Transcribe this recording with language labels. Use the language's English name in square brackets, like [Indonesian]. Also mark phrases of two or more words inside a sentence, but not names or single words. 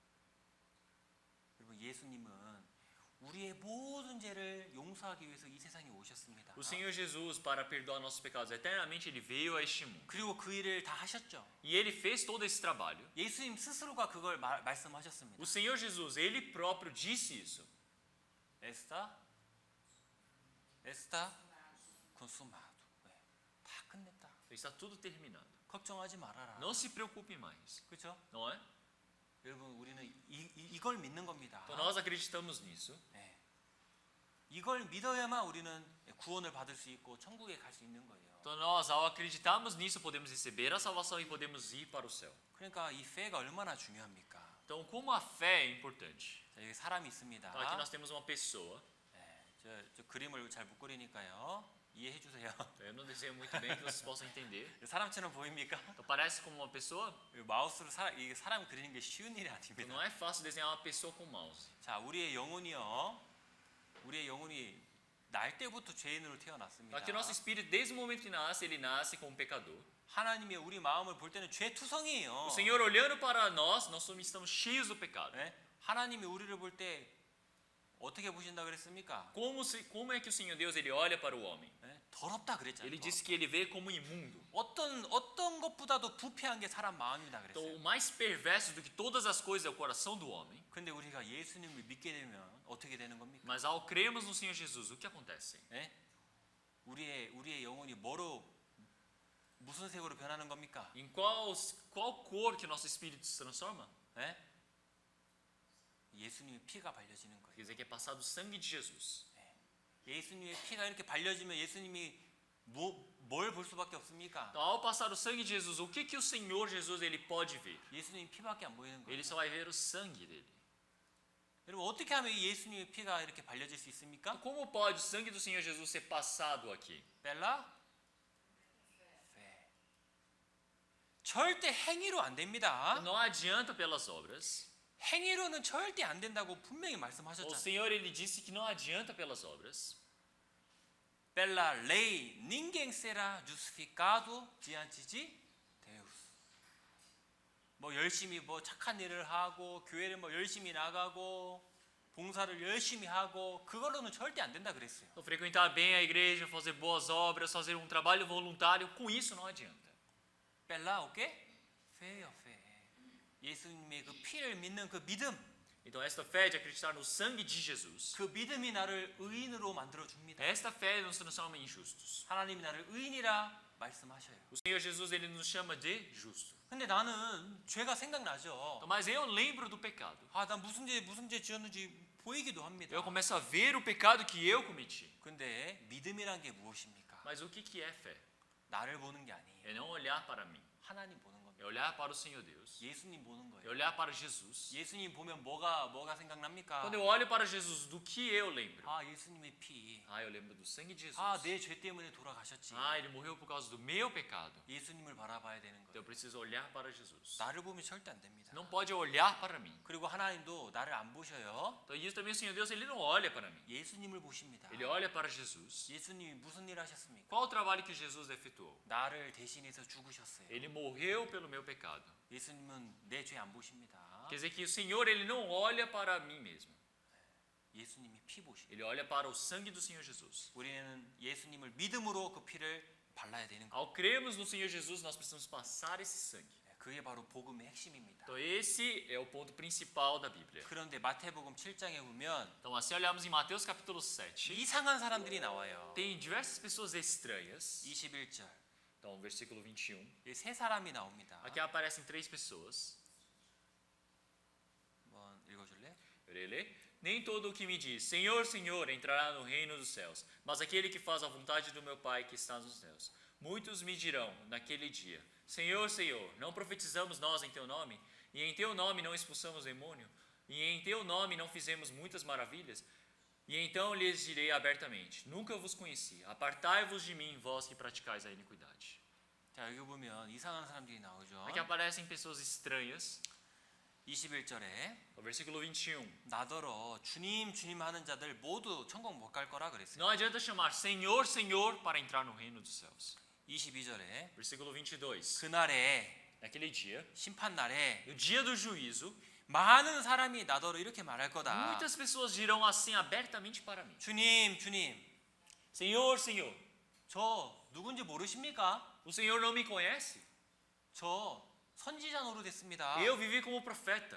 [Korean] 여러분 예수님은 우리의 모든 죄를 용서하기 위해서 이 세상에 오셨습니다. [Portuguese] O Senhor Jesus, para perdoar nossos pecados eternamente, ele veio a este mundo. [Korean] 그리고 그 일을 다 하셨죠. [Portuguese] E ele fez todo esse trabalho. [Korean] 예수님 스스로가 그걸 말씀하셨습니다. [Portuguese] O Senhor Jesus, ele próprio disse isso. Está consumado. [Korean] 다 끝냈다. [Portuguese] Está tudo terminado. [Korean] 걱정하지 말아라. [Portuguese] Não se preocupe mais, [Korean] 그렇죠? [Portuguese] não é? [Korean] 여러분 우리는 이걸 믿는 겁니다. [Portuguese] Então nós acreditamos nisso. [Korean] 네. 이걸 믿어야만 우리는 구원을 받을 수 있고 천국에 갈 수 있는 거예요. [Portuguese] Então nós, ao acreditarmos nisso, podemos receber a salvação e podemos ir para o céu. [Korean] 그러니까 이 fe가 얼마나 중요합니까? [Portuguese] Então, como a fé é importante? [Korean] 자, 여기 사람이 있습니다. [Portuguese] Então, aqui nós temos uma pessoa. [Korean] 네, 저 그림을 잘 못 그리니까요. 이해해 주세요. [Portuguese] Eu não desenho muito bem que vocês possam entender. [Korean] 사람처럼 보입니까? [Portuguese] Então, parece como uma pessoa. [Korean] 마우스로 이게 사람 그리는 게 쉬운 일이 [Portuguese] Então, [Korean] 아닙니다. [Portuguese] não é fácil desenhar uma pessoa com mouse. [Korean] 자, 우리의 영혼이 날 때부터 죄인으로 태어났습니다. [Portuguese] Aqui nosso espírito, desde o momento que nasce, ele nasce como pecador. [Korean] 하나님이 우리 마음을 볼 때는 죄 투성이에요. [Portuguese] O Senhor olhando para nós estamos cheios do pecado. [Korean] 네? 하나님이 우리를 볼 때 어떻게 보신다 그랬습니까? [Portuguese] Como é que o Senhor Deus ele olha para o homem? [Korean] 네? 더럽다 그랬잖아요. [Portuguese] Ele disse que ele vê como imundo. [Korean] 어떤 것보다도 부패한 게 사람 마음이다 [Portuguese] Então, [Korean] 그랬어요. [Portuguese] o mais perverso do que todas as coisas é o coração do homem. [Korean] 근데 우리가 예수님을 믿게 되면 어떻게 되는 겁니까? [Portuguese] Mas ao crermos no Senhor Jesus, o que acontece? [Korean] 네? 우리의 영혼이 무슨 색으로 변하는 겁니까? [Portuguese] Em qual cor que o nosso espírito se transforma? [Korean] 네? 예수님의 피가 발려지는 거예요. [Portuguese] Quer dizer que é passado o sangue de Jesus. [Korean] 예수님의 피가 이렇게 발려지면 예수님이 뭘 볼 수밖에 없습니까? [Portuguese] Então, ao passar o sangue de Jesus, o que o Senhor Jesus ele pode ver? [Korean] 예수님 피밖에 안 보이는 거예요. [Portuguese] Ele só vai ver o sangue dele. [Korean] 여러분 어떻게 하면 이 예수님의 피가 이렇게 발려질 수 있습니까? [Portuguese] Então, como pode o sangue do Senhor Jesus ser passado aqui? [Korean] 벨라? 절대 행위로 안 됩니다. [Portuguese] Não adianta pelas obras. [Korean] 행위로는 절대 안 된다고 분명히 [Portuguese] O [Korean] 말씀하셨잖아요. [Portuguese] Senhor ele disse que não adianta pelas obras. pela lei ninguém será justificado diante de Deus. [Korean] 뭐 열심히 뭐 착한 일을 하고 교회를 뭐 열심히 나가고 봉사를 열심히 하고 그걸로는 절대 안 된다 그랬어요. [Portuguese] Então, frequentar bem a igreja, fazer boas obras, fazer um trabalho voluntário, com isso não adianta. 벨라 오케이? 페요 페. [Korean] 예수님의 그 피를 믿는 그 믿음, [Portuguese] Então, esta fé de acreditar no sangue de Jesus, [Korean] 그 믿음이 나를 의인으로 만들어 줍니다. [Portuguese] esta fé nos transforma em justos. [Korean] 하나님이 나를 의인이라 말씀하셔요. [Portuguese] O Senhor Jesus ele nos chama de justo. [Korean] 근데 나는 죄가 생각나죠. [Portuguese] Então, mas eu lembro do pecado. [Korean] 아, 나 무슨 죄 지었는지 보이기도 합니다. [Portuguese] Eu começo a ver o pecado que eu cometi. [Korean] 근데 믿음이란 게 무엇입니까? [Portuguese] Mas o que é fé? [Korean] 나를 보는 게 아니에요. [Portuguese] É não olhar para mim. [Korean] 하나님 보는 겁니다. [Portuguese] É olhar para o Senhor Deus. [Korean] 예수님 보는 [Portuguese] É [Korean] 거예요. [Portuguese] olhar para Jesus. [Korean] 예수님 보면 뭐가 생각납니까? [Portuguese] Quando eu olho para Jesus, do que eu lembro? [Korean] 아, 예수님의 피. [Portuguese] Ah, eu lembro do sangue de Jesus. [Korean] 아, 내 죄 때문에 돌아가셨지. [Portuguese] Ah, ele morreu por causa do meu pecado. [Korean] 예수님을 바라봐야 되는 [Portuguese] Então [Korean] 거예요. [Portuguese] eu preciso olhar para Jesus. [Korean] 나를 보면 절대 안 됩니다. [Portuguese] Não pode olhar para mim. [Korean] 그리고 하나님도 나를 안 보셔요. [Portuguese] Então isso também o Senhor Deus, ele não olha para mim. [Korean] 예수님을 보십니다. [Portuguese] Ele olha para Jesus. [Korean] 예수님이 무슨 일 하셨습니까? [Portuguese] Qual o trabalho que Jesus efetuou? [Korean] 나를 대신해서 죽으셨어요. [Portuguese] Ele morreu pelo meu pecado. [Korean] 예수님은 내 죄 안 보십니다. [Portuguese] Quer dizer que o Senhor, ele não olha para mim mesmo. [Korean] 예수님이 피 보십니다. [Portuguese] Ele olha para o sangue do Senhor Jesus. [Korean] 우리는 예수님을 믿음으로 그 피를 발라야 되는 거예요. [Portuguese] Ao crermos no Senhor Jesus, nós precisamos passar esse sangue. [Korean] 그게 바로 복음의 핵심입니다. [Portuguese] Então esse é o ponto principal da Bíblia. [Korean] 그런데 마태복음 7장에 보면 [Portuguese] Então assim olhamos em Mateus capítulo 7, [Korean] 이상한 사람들이 나와요. [Portuguese] tem diversas pessoas estranhas. [Korean] 21절. [Portuguese] Então versículo 21. [Korean] 이 세 사람이 나옵니다. [Portuguese] Aqui aparecem três pessoas. [Korean] 한번 읽어줄래? [Portuguese] Ele, nem todo o que me diz, Senhor, Senhor, entrará no reino dos céus, mas aquele que faz a vontade do meu Pai que está nos céus. Muitos me dirão naquele dia, Senhor, Senhor, não profetizamos nós em teu nome? E em teu nome não expulsamos demônio? E em teu nome não fizemos muitas maravilhas? E então lhes direi abertamente, nunca vos conheci, apartai-vos de mim, vós que praticais a iniquidade. [Korean] 자, 여기 보면 이상한 사람들이 나오죠. [Portuguese] Aqui aparecem pessoas estranhas. [Korean] 21절에 [Portuguese] No versículo 21. [Korean] 나더러 주님 주님 하는 자들 모두 천국 못 갈 거라 그랬어요. [Portuguese] Não adianta chamar Senhor, Senhor para entrar no reino dos céus. [Korean] 22절에 [Portuguese] Versículo 22. [Korean] 그날에 [Portuguese] Naquele dia, [Korean] 심판 날에 [Portuguese] no dia do juízo, [Korean] 많은 사람이 나더러 이렇게 말할 거다. [Portuguese] muitas pessoas dirão assim abertamente para mim: [Korean] 주님 주님 [Portuguese] Senhor, Senhor, [Korean] 저 누군지 모르십니까? [Portuguese] o Senhor não me conhece? [Korean] 저 선지자 노릇했습니다. [Portuguese] Eu vivi como profeta.